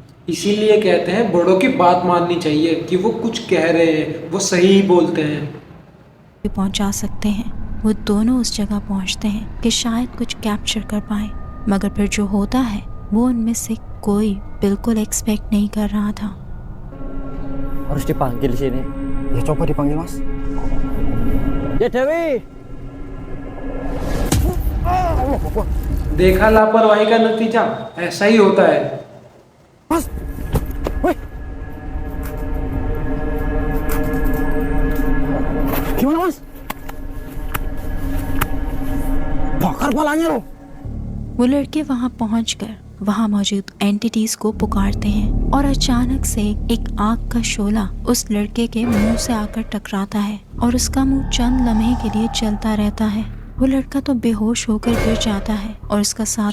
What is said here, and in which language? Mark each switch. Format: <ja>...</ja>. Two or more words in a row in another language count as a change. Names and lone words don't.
<hi>इसीलिए कहते हैं बड़ों की बात माननी चाहिए कि वो कुछ कह रहे हैं वो सही ही बोलते हैं। पहुंचा सकते हैं। वो दोनों उस जगह पहुंचते हैं कि शायद कुछ कैप्चर कर पाए, मगर फिर जो होता है वो उनमें से कोई बिल्कुल एक्सपेक्ट नहीं कर रहा था।</hi> <id>Harus dipanggil sini. Ya coba dipanggil, Mas. Ya Dewi.</id> <ar>الله أكبر.</ar> <hi>देखा लापरवाही का नतीजा ऐसा ही होता है।</hi> <id>Mas. Woi. Gimana, Mas? Bakar palanya lo.</id> <hi>वो लड़के वहां पहुंचकर वहां मौजूद एंटिटीज को पुकारते हैं और अचानक से एक आग का शोला उस लड़के के मुंह से आकर टकराता है और उसका मुंह चंद लम्हे के लिए चलता रहता है। वो लड़का तो बेहोश होकर गिर जाता है और उसका साथ</hi>